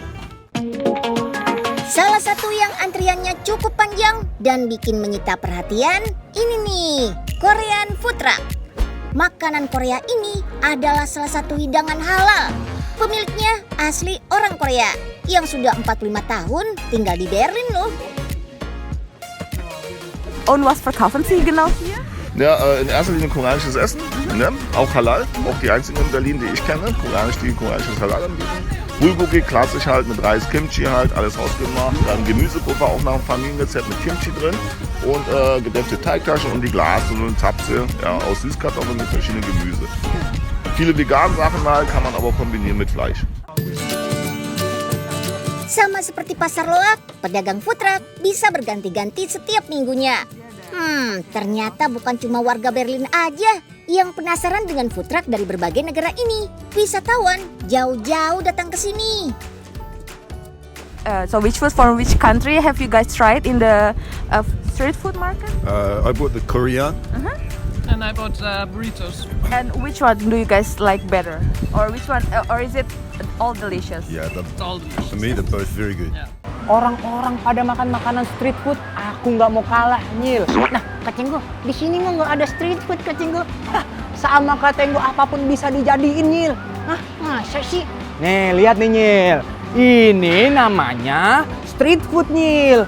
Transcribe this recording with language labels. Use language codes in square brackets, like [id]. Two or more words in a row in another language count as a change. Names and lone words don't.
[id] Salah satu yang antriannya cukup panjang dan bikin menyita perhatian, ini nih, [en] Korean Food Truck. [id] Makanan Korea ini adalah salah satu hidangan halal. Pemiliknya asli orang Korea yang sudah 45 tahun tinggal di Berlin loh. [de] Und was verkaufen Sie genau hier? Ja, in erster Linie koreanisches Essen, ne? Auch halal, auch die einzigen in Berlin, die ich kenne, die koreanisches Halal anbieten. Bulgogi, klassisch halt mit Reis, Kimchi halt, alles hausgemacht. Dann Gemüsepuffer auch nach dem Familienrezept mit Kimchi drin. Und gedämpfte Teigtaschen und die Glasnudeln, Zapse, ja, aus Süßkartoffeln mit verschiedenen Gemüse. Viele veganen Sachen halt, kann man aber kombinieren mit Fleisch. [id] Sama seperti Pasar Loak, pedagang [en] food truck [id] bisa berganti-ganti setiap minggunya. Ternyata bukan cuma warga Berlin aja yang penasaran dengan [en] food truck [id] dari berbagai negara ini. Wisatawan jauh-jauh datang ke sini. [en] So which food from which country have you guys tried in the street food market? I bought the Korean. And I bought burritos. And which one do you guys like better? Or which one? Or is it all delicious? Yeah, It's all delicious. for me they're both very good. Yeah. [id] Orang-orang pada makan makanan [en] street food, [id] aku nggak mau kalah, Nyil. Nah Ketinggo, di sini mah nggak ada [en] street food [id] Ketinggo. Sama Ketinggo apapun bisa dijadiin, Nyil. Hah, masa sih? Nih, lihat nih, Nyil. Ini namanya [en] street food, [id] Nyil.